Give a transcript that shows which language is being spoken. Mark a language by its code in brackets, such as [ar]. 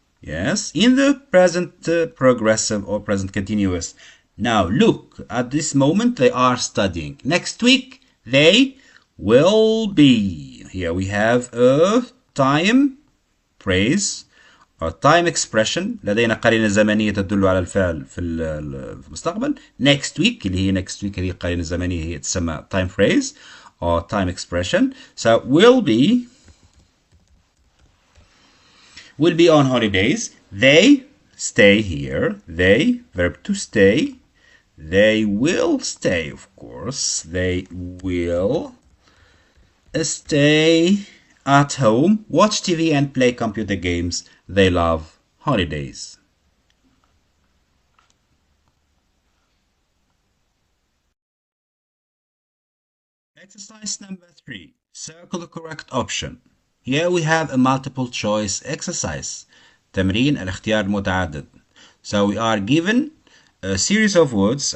[en] Yes, in the present progressive or present continuous. Now look, at this moment they are studying. Next week they will be. Here we have a time phrase or time expression. [ar] لدينا قرينة زمنية تدل على الفعل في المستقبل. [en] Next week [ar] اللي هي [en] next week [ar] هذه القرينة الزمنية هي تسمى [en] time phrase or time expression. So will be on holidays. They stay here. They, verb to stay. They will stay, of course. They will stay at home, watch TV and play computer games. They love holidays. Exercise number 3. Circle the correct option. Here we have a multiple choice exercise. [ar] تمرين الاختيار المتعدد. [en] So we are given a series of words.